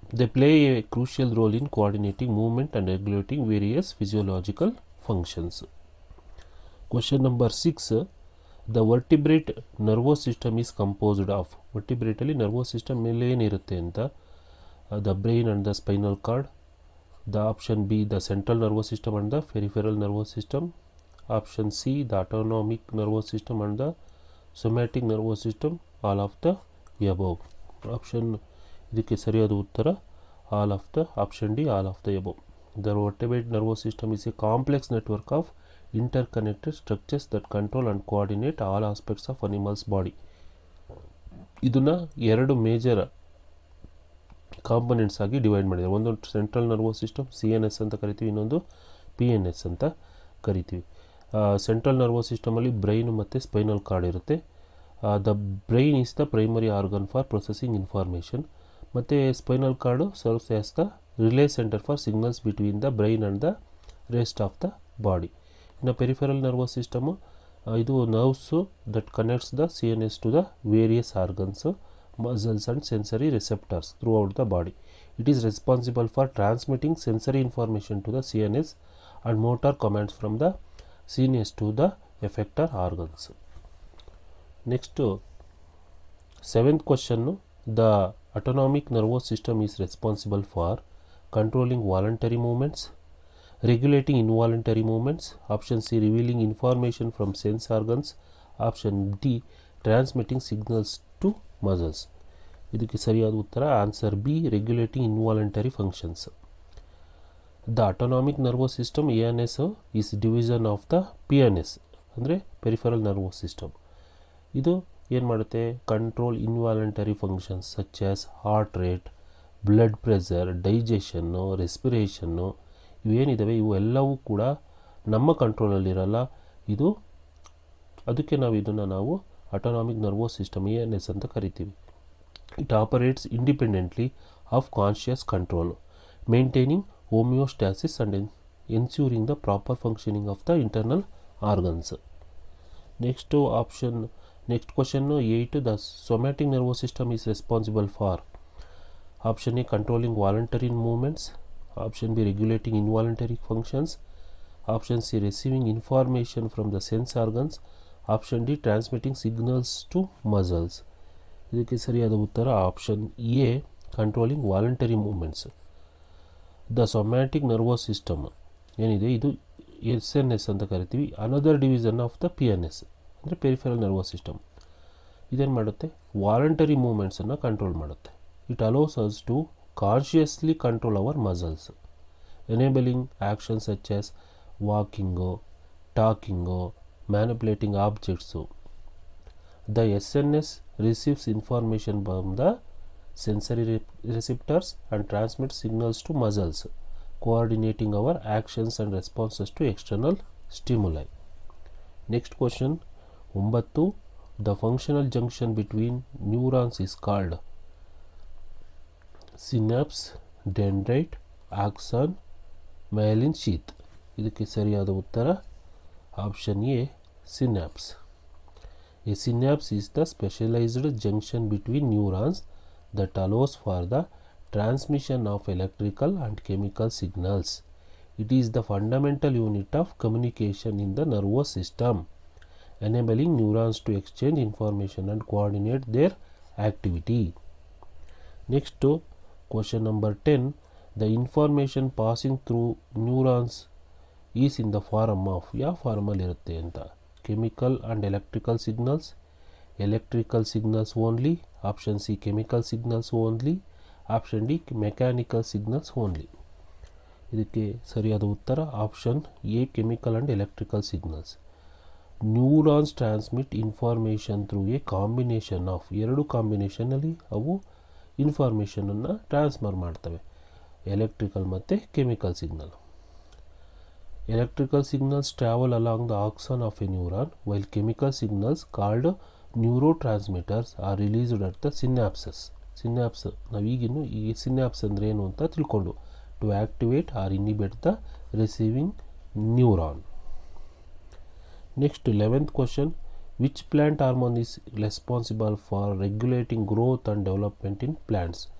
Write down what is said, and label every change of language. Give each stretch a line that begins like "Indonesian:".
English: They play a crucial role in coordinating movement and regulating various physiological functions. Question number 6. The vertebrate nervous system is composed of.
Kannada: ವರ್ಟಿಬ್ರೇಟಲ್ಲಿ nervous system ಮೇಲೆ ಏನಿರುತ್ತೆ ಅಂತ?
English: The brain and the spinal cord. The option B, the central nervous system and the peripheral nervous system. Option C, the autonomic nervous system and the somatic nervous system. All of the above. Option
Kannada: ಇದಕ್ಕೆ ಸರಿಯಾದ ಉತ್ತರ
English: all of the option D, all of the above. The vertebrate nervous system is a complex network of interconnected structures that control and coordinate all aspects of animal's body.
Kannada: ಇದನ್ನ ಎರಡು major components ಆಗಿ divide ಮಾಡಿದ್ದಾರೆ. ಒಂದು central nervous system CNS ಅಂತ ಕರಿತೀವಿ, ಇನ್ನೊಂದು PNS ಅಂತ ಕರಿತೀವಿ. ಸೆಂಟ್ರಲ್ ನರ್ವಸ್ ಸಿಸ್ಟಮಲ್ಲಿ ಬ್ರೈನ್ ಮತ್ತು ಸ್ಪೈನಲ್ ಕಾರ್ಡ್ ಇರುತ್ತೆ.
English: The brain is the primary organ for processing information, ಮತ್ತು spinal cord serves as the relay center for signals between the brain and the rest of the body. ಇನ್ನು peripheral nervous system ಇದು nerves that connects the CNS to the various organs, muscles and sensory receptors throughout the body. It is responsible for transmitting sensory information to the CNS and motor commands from the CNS to the effector organs. Next, seventh question, the autonomic nervous system is responsible for controlling voluntary movements, regulating involuntary movements, option C revealing information from sense organs, option D transmitting signals to muscles.
Kannada: ಇದಕ್ಕೆ ಸರಿಯಾದ ಉತ್ತರ answer B, regulating involuntary functions.
English: The autonomic nervous system ANS is division of the PNS ಅಂದರೆ peripheral nervous system.
Kannada: ಇದು ಏನು ಮಾಡುತ್ತೆ,
English: control involuntary functions such as heart rate, blood pressure, digestion, respiration
Kannada: ಇವೇನಿದ್ದಾವೆ ಇವು ಎಲ್ಲವೂ ಕೂಡ ನಮ್ಮ ಕಂಟ್ರೋಲಲ್ಲಿರಲ್ಲ. ಇದು ಅದಕ್ಕೆ ನಾವು ಆಟೋನಾಮಿಕ್ ನರ್ವಸ್ ಸಿಸ್ಟಮ್ ANS ಅಂತ ಕರಿತೀವಿ.
English: It operates independently of conscious control, maintaining homeostasis and ensuring the proper functioning of the internal organs. Next question 8. The somatic nervous system is responsible for option A controlling voluntary movements, option B regulating involuntary functions, option C receiving information from the sense organs, option D transmitting signals to muscles.
Kannada: ಇದಕ್ಕೆ ಸರಿಯಾದ ಉತ್ತರ option A, controlling voluntary movements. The somatic nervous system ಏನಿದೆ ಇದು SNS ಅಂತ ಕರಿತೀವಿ.
English: Another division of the PNS ಅಂದರೆ peripheral nervous system.
Kannada: ಇದೇನು ಮಾಡುತ್ತೆ, ವಾಲಂಟರಿ ಮೂವ್ಮೆಂಟ್ಸನ್ನು ಕಂಟ್ರೋಲ್ ಮಾಡುತ್ತೆ.
English: It allows us to consciously control our muscles, enabling actions such as walking, talking, manipulating objects. The SNS receives information from the sensory receptors and transmits signals to muscles, coordinating our actions and responses to external stimuli. Next question 9. The functional junction between neurons is called synapse, dendrite, axon, myelin sheath.
Kannada: ಇದಕ್ಕೆ ಸರಿಯಾದ ಉತ್ತರ option A, synapse.
English: A synapse is the specialized junction between neurons that allows for the transmission of electrical and chemical signals. It is the fundamental unit of communication in the nervous system, enabling neurons to exchange information and coordinate their activity. Next, question number 10. The information passing through neurons is in the form of
Kannada: ಯಾವ ಫಾರ್ಮಲ್ಲಿ ಇರುತ್ತೆ ಅಂತ.
English: chemical and electrical signals, electrical signals only, option C chemical signals only, option D mechanical signals only.
Kannada: ಇದಕ್ಕೆ ಸರಿಯಾದ ಉತ್ತರ option A, chemical and electrical signals.
English: neurons transmit information through a combination of,
Kannada: ಎರಡು ಕಾಂಬಿನೇಷನಲ್ಲಿ ಅವು ಇನ್ಫಾರ್ಮೇಷನನ್ನು transfer ಮಾಡ್ತವೆ, electrical ಮತ್ತು chemical signal.
English: Electrical signals travel along the axon of a neuron, while chemical signals called neurotransmitters are released at the synapses.
Kannada: Synapse ನಾವೀಗಿನ್ನು ಈ ಸಿನ್ಯಾಪ್ಸ್ ಅಂದರೆ ಏನು ಅಂತ ತಿಳ್ಕೊಂಡು,
English: To activate or inhibit the receiving neuron. Next 11th question. Which plant hormone is responsible for regulating growth and development in plants?